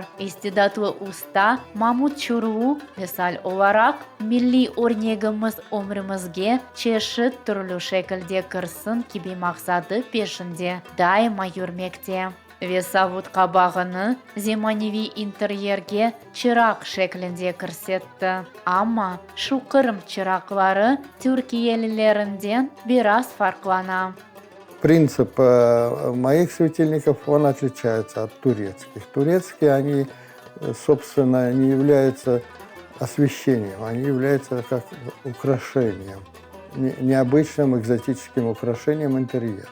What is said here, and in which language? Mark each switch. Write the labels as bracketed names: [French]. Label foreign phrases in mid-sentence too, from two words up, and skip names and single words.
[Crimean Tatar] İstidatlı usta Mahmut Çurlu misal olarak milli örneğimiz ömrümüzge çeşit türlü şekilde kırsın gibi maksadı peşinde daima yürümekte. Ve savut kabağını zemanevi interyerge çırak şeklinde kırsetti. Ama şu Kırım çırakları Türkiyelilerinden biraz farklana. [Russian] Принцип моих светильников, он отличается от турецких. Турецкие, они, собственно, не являются освещением, они являются как украшением, необычным экзотическим украшением интерьера.